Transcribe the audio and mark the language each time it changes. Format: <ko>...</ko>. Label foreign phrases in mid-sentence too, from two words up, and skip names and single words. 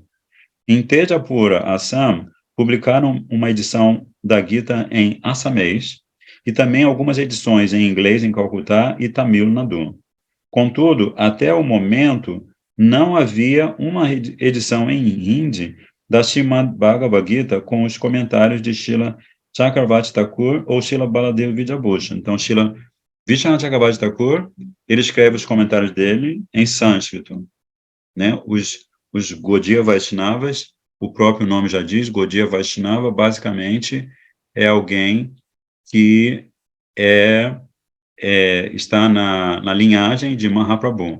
<pt>Em Tejapura, Assam, publicaram uma edição da Gita em assamês e também algumas edições em inglês em Calcutá e Tamil Nadu. Contudo, até o momento, não havia uma edição em Hindi da Srimad Bhagavad Gita com os comentários de Srila Chakravarti Thakur ou Srila Baladev Vidyabhushana. Então, Srila Vishwanath Chakravarti Thakur, ele escreve os comentários dele em sânscrito, né? Os Gaudiya Vaishnavas, o próprio nome já diz, Gaudiya Vaishnava, basicamente, é alguém que está na linhagem de Mahaprabhu.</pt>